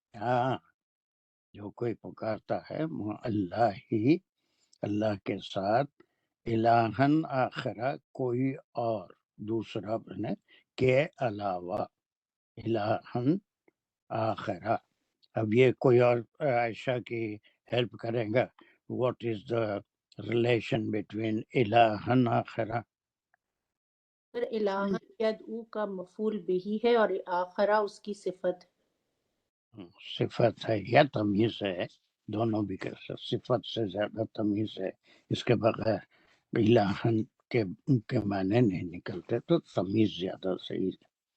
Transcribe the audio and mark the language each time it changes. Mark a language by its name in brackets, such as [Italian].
[Urdu] ہاں جو کوئی پکارتا ہے وہ اللہ ہی، اللہ کے ساتھ الہن آخرہ کوئی اور دوسرا بنے کے علاوہ، الہن آخرہ. اب یہ کوئی اور عائشہ کی ہیلپ کرے گا. [English] What is the relation between الہن آخرہ؟ [Urdu] پھر الہن یدعو کا مفعول بہی ہے اور آخرہ اس کی صفت ہے. صفت ہے یا تمیز ہے، دونوں بھی کر سکتے. صفت سے زیادہ تمیز ہے، اس کے بغیر الہن کے معنی نہیں نکلتے، تو تمیز زیادہ صحیح ہے.